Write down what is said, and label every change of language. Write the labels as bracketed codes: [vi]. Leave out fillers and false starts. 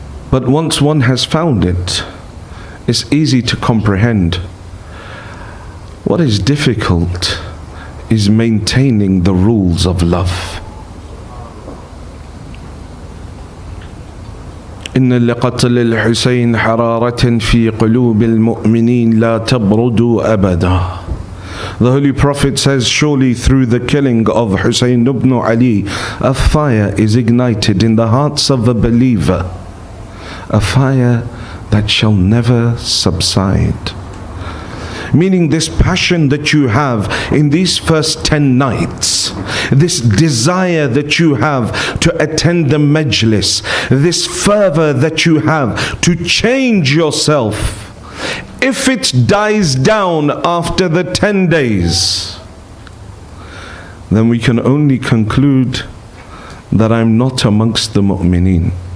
[en] But once one has found it, it's easy to comprehend. What is difficult is maintaining the rules of love. [ar] إن لقتل الحسين حرارة في قلوب المؤمنين لا تبرد أبدا. [en] The Holy Prophet says, surely through the killing of Hussein ibn Ali, a fire is ignited in the hearts of a believer, a fire that shall never subside. Meaning this passion that you have in these first 10 nights, this desire that you have to attend the Majlis, this fervor that you have to change yourself, if it dies down after the 10 days, then we can only conclude that I'm not amongst the mu'mineen.